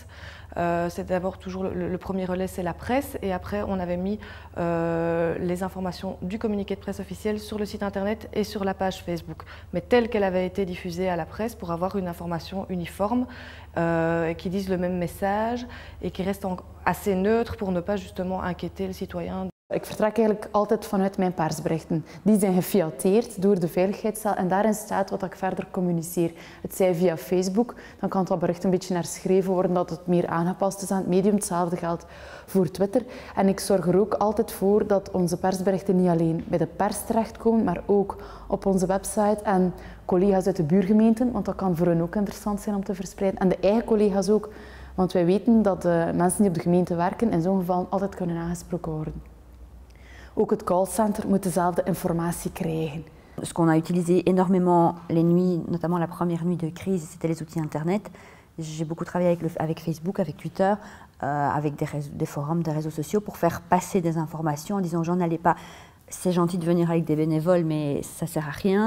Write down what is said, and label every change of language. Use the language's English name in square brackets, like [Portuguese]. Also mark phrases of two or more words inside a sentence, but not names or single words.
[French] C'est d'abord toujours le premier relais, c'est la presse, et après on avait mis les informations du communiqué de presse officiel sur le site internet et sur la page Facebook, mais telle qu'elle avait été diffusée à la presse pour avoir une information uniforme qui dise le même message et qui reste assez neutre pour ne pas justement inquiéter le citoyen. [Dutch] Ik vertrek eigenlijk altijd vanuit mijn persberichten. Die zijn gefiateerd door de veiligheidscel en daarin staat wat ik verder communiceer. Het zij via Facebook, dan kan dat bericht een beetje herschreven worden dat het meer aangepast is aan het medium. Hetzelfde geldt voor Twitter. En ik zorg er ook altijd voor dat onze persberichten niet alleen bij de pers terechtkomen, maar ook op onze website en collega's uit de buurgemeenten, want dat kan voor hen ook interessant zijn om te verspreiden. En de eigen collega's ook, want wij weten dat de mensen die op de gemeente werken in zo'n geval altijd kunnen aangesproken worden. Ook het callcenter moet dezelfde informatie krijgen. [French] Ce qu'on a utilisé énormément les nuits, notamment la première nuit de crise, c'était les outils Internet. J'ai beaucoup travaillé avec Facebook, avec Twitter, avec des forums, des réseaux sociaux pour faire passer des informations en disant aux gens n'allez pas, c'est gentil de venir avec des bénévoles mais ça ne sert à rien.